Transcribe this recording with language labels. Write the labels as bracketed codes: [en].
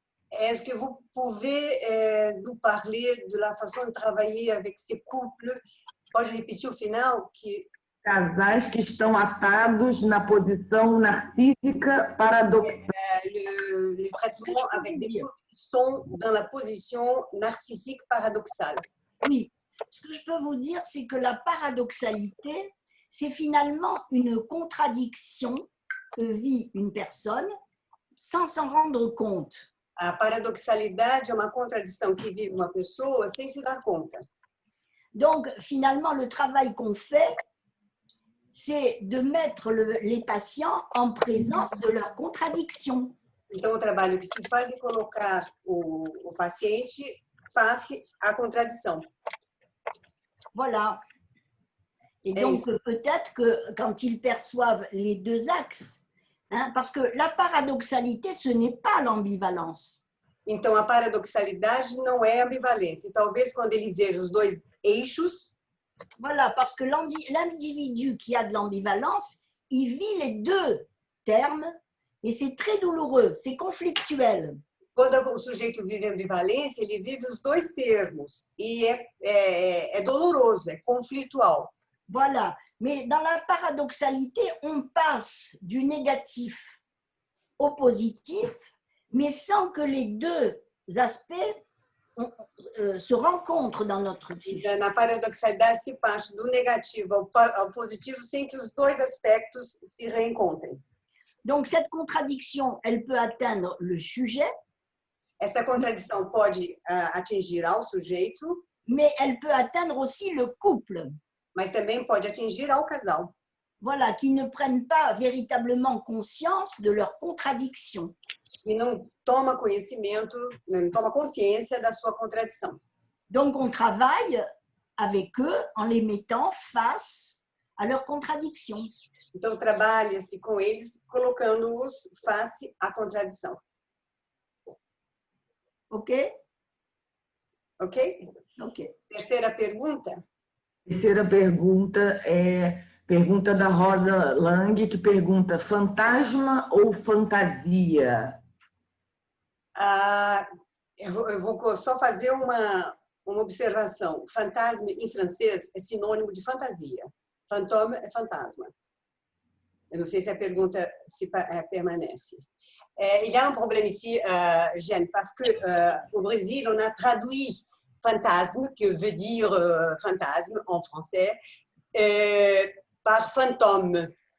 [fr] Est-ce que vous pouvez nous parler de la façon de travailler avec ces couples? [pt] Pode repetir o final? Casais que estão atados na posição narcísica paradoxal. [fr] Le traitement avec des couples qui sont dans la position narcissique paradoxale. Oui, ce que je peux vous dire, c'est que la paradoxalité, c'est finalement une contradiction que vit une personne sans s'en rendre compte. [pt] A paradoxalidade é uma contradição que vive uma pessoa sem se dar conta. [fr] Donc, finalement, le travail qu'on fait, c'est de mettre les patients en présence de leurs contradictions. [pt] Então, o trabalho que se faz é colocar o paciente face à contradição. [fr] Voilà. Et donc, peut-être que quand ils perçoivent les deux axes, parce que la paradoxalité, ce n'est pas l'ambivalence. [pt] Então, a paradoxalidade não é ambivalência. E talvez quando ele veja os dois eixos. [fr] Voilà, parce que l'individu qui a de l'ambivalence, il vit les deux termes et c'est très douloureux, c'est conflictuel. [pt] Quando o sujeito vive ambivalência, ele vive os dois termos e é doloroso, é conflitual. [fr] Voilà, mais dans la paradoxalité, on passe du négatif au positif, mais sans que les deux aspects se rencontrent dans notre psyché. [pt] Na paradoxalidade se parte do negativo ao positivo sem que os dois aspectos se reencontrem. [fr] Donc cette contradiction, elle peut atteindre le sujet. [pt] Essa contradição pode atingir ao sujeito, [fr] mais elle peut atteindre aussi le couple. [pt] Mas também pode atingir ao casal. [fr] Voilà, qui ne prennent pas véritablement conscience de leur contradiction. [pt] E não toma conhecimento, não toma consciência da sua contradição. [fr] Donc on travaille avec eux en les mettant face à leurs contradictions. [pt] Então trabalha-se com eles colocando-os face à contradição. Ok? Ok? Ok. Terceira pergunta. Terceira pergunta é pergunta da Rosa Lang, que pergunta: fantasma ou fantasia? Eu vou só fazer uma observação. Fantasma, em francês, é sinônimo de fantasia. Fantôme é fantasma. Eu não sei se a pergunta se permanece. [fr] Il y a un problème ici, Jeanne, parce que au Brésil, on a traduit fantasme, qui veut dire fantasme en français, par fantôme.